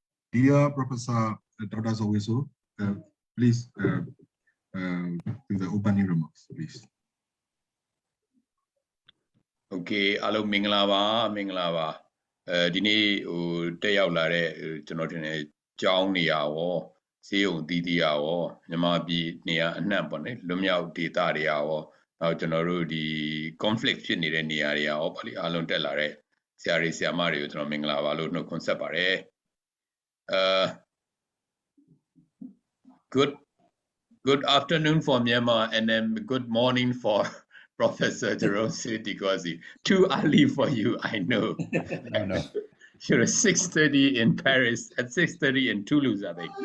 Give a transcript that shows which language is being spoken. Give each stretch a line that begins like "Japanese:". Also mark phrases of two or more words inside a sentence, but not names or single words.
English: Dear Professor Dr. Zoweso, please do the opening remarks, please.
Burmese: Okay, အားလုံး မင်္ဂလာပါ. Diနေ့တက်ရောက်လာတဲ့ကျွန်တော်ထင်တယ်ကျောင်းနေရာရောဈေးုံတီးတီးရောမြန်မာပြည်နေရာအနှံ့ပေါ့လေလွတ်မြောက်ဒေသတွေရောနောက်ကျွန်တော်တို့ဒီ conflict ဖြစ်နေတဲ့နေရာတွေရောဗောလေအားလုံးတက်လာတဲ့ဆရာတွေဆရာမတွေကိုကျွန်တော်မင်္ဂလာပါလို့နှုတ်ခွန်းဆက်ပါတယ်
English: Good afternoon for Myanmar and then good morning for Professor Jerome GAUZY. Too early for you, I know. No. You're at 6:30 in Paris, at 6:30 in Toulouse, I think.